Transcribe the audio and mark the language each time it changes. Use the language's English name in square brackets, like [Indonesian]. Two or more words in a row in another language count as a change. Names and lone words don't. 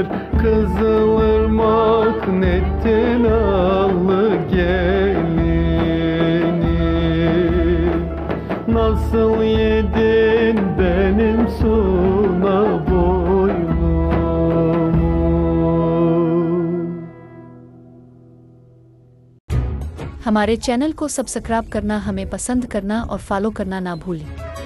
[Turkish] Kızılırmak nettin allı gelini. Nasıl yedin benim suna boynumu? [Hindi] हमारे चैनल को सब्सक्राइब करना, हमें पसंद करना और फॉलो करना ना भूलें।